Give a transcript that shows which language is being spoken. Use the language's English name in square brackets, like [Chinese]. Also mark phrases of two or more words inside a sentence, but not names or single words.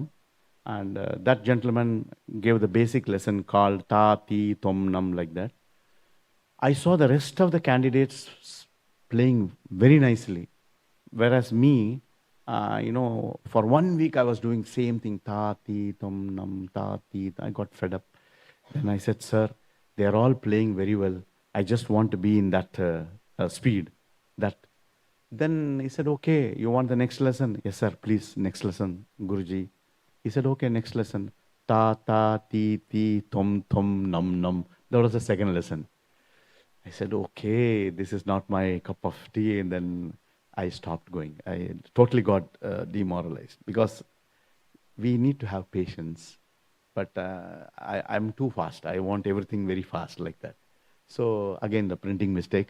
[English] And that gentleman gave the basic lesson called Ta, Ti, Tom, Nam, like that. I saw the rest of the candidates playing very nicely. Whereas me, for 1 week I was doing same thing, ta, ti, tum, nam, ta, ti. I got fed up. Then I said, sir, they are all playing very well. I just want to be in that speed. That. Then he said, okay, you want the next lesson? Yes, sir, please, next lesson, Guruji. He said, okay, next lesson. Ta, ta, ti, ti, tum, tum, num, num. That was the second lesson. I said, okay, this is not my cup of tea. And then I stopped going. I totally got demoralized because we need to have patience. But I'm too fast. I want everything very fast like that. So again, the printing mistake.